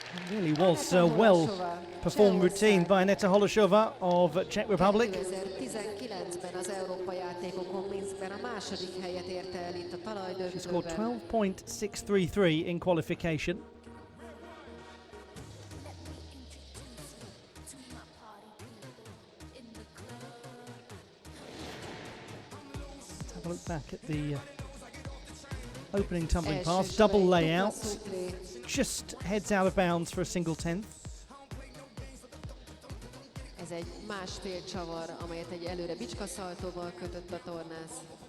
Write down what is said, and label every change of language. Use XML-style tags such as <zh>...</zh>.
<en>It really was a well-performed routine by Aneta Holešová of Czech Republic.</en> <hu>2019-ben az Európa játékokon Minskben a második helyet érte el itt a</hu> <en>She scored</en> <hu>talajdöntőben.</hu> <en>12.633 in qualification. Let's have a look back at the opening tumbling pass, double layout, just heads out of bounds for a single tenth.</en> <hu>Ez egy másfél csavar, amelyet egy előre bicskaszaltóval kötött a tornász.</hu>